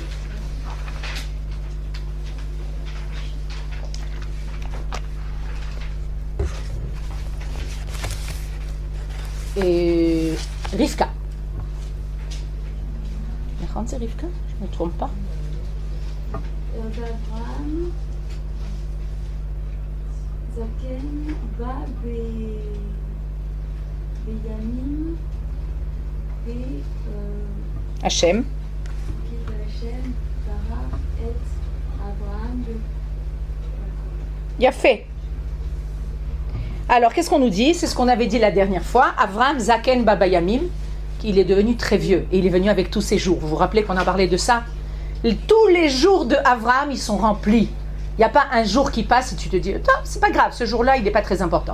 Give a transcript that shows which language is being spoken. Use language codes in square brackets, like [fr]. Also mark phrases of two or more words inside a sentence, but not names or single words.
[fr] Et Rivka. C'est Rivka? Je ne me trompe pas. [he] ואברהם זקן בא בימים [fr] Hachem. [he] והשם ברא את אברהם [fr] Yafé. Alors, qu'est-ce qu'on nous dit? C'est ce qu'on avait dit la dernière fois. [he] אברם זקן בא בימים, [fr] qu'il est devenu très vieux et il est venu avec tous ses jours. Vous vous rappelez qu'on a parlé de ça? Tous les jours de Avram, ils sont remplis. Il n'y a pas un jour qui passe et tu te dis, c'est pas grave, ce jour-là, il n'est pas très important.